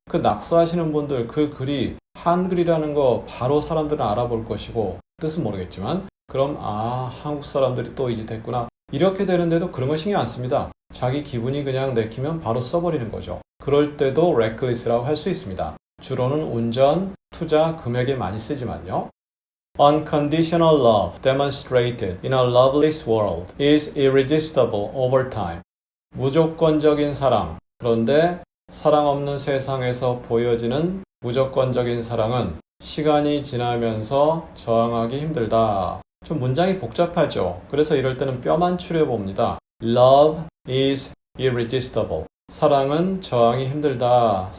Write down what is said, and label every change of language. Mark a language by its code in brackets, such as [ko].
[ko] 그 낙서하시는 분들 그 글이 한글이라는 거 바로 사람들은 알아볼 것이고 뜻은 모르겠지만 그럼 한국 사람들이 또 이 짓 했구나 이렇게 되는데도 그런 거 신경 안 씁니다. 자기 기분이 그냥 내키면 바로 써버리는 거죠. 그럴 때도 reckless라고 할 수 있습니다. 주로는 운전, 투자, 금액에 많이 쓰지만요. [en] Unconditional love demonstrated in a loveless world is irresistible over time. [ko] 무조건적인 사랑. 그런데 사랑 없는 세상에서 보여지는 무조건적인 사랑은 시간이 지나면서 저항하기 힘들다. 좀 문장이 복잡하죠. 그래서 이럴 때는 뼈만 추려봅니다. [en] Love is irresistible. [ko] 사랑은 저항이 힘들다.